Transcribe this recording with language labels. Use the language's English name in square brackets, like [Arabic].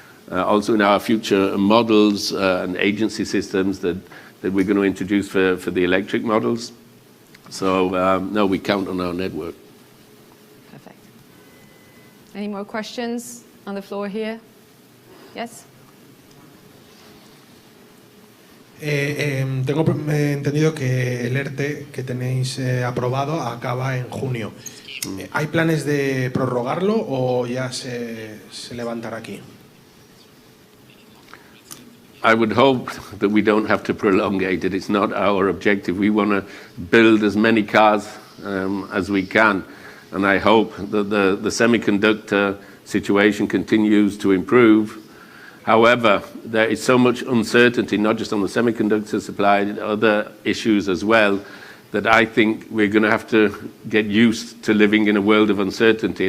[English] Also in our future models and agency systems that we're going to introduce for the electric models. So no, we count on our network. Perfect. Any more questions on the floor here? Yes? [Spanish] Tengo entendido que el ERTE que tenéis aprobado acaba en junio. ¿Hay planes de prorrogarlo o ya se levantará aquí? [English] I would hope that we don't have to prolongate it. It's not our objective. We want to build as many cars as we can. And I hope that the semiconductor situation continues to improve. However, there is so much uncertainty, not just on the semiconductor supply, other issues as well, that I think we're going to have to get used to living in a world of uncertainty.